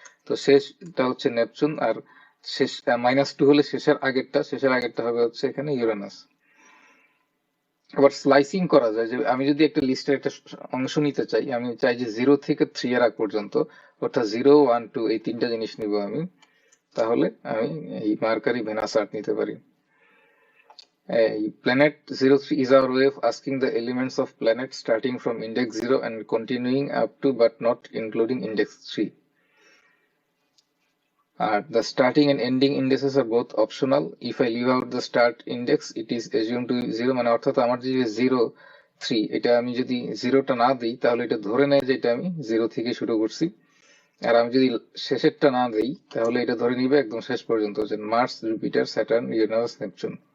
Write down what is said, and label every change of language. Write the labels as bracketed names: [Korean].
[Bangla] তো শেষটা হচ্ছে নেপচুন, আর শেষ -2 হলে শেষের আগেরটা হবে হচ্ছে এখানে ইউরেনাস। আবার স্লাইসিং করা যায়, যে আমি যদি একটা লিস্টের একটা অংশ নিতে চাই, আমি চাই যে 0 থেকে 3 এর আগ পর্যন্ত, অর্থাৎ 0, 1, 2 এই 3টা জিনিস নিব আমি, তাহলে আমি এই মার্কারি, ভেনাস, আর্থ নিতে পারি। [English] Planet 03 is our way of asking the elements of planet starting from index 0 and continuing up to but not including index 3. The starting and ending indices are both optional. If I leave out the start index, it is assumed to be 0, [Bangla] মানে অর্থাৎ আমার যে 0, 3 এটা আমি যদি 0টা না দিই তাহলে এটা ধরে নেয় যে এটা আমি 0 থেকে শুরু করছি। আর আমি যদি শেষেরটা না দিই তাহলে এটা ধরে নিবে একদম শেষ পর্যন্ত, যে Mars, Jupiter, Saturn, Uranus, Neptune.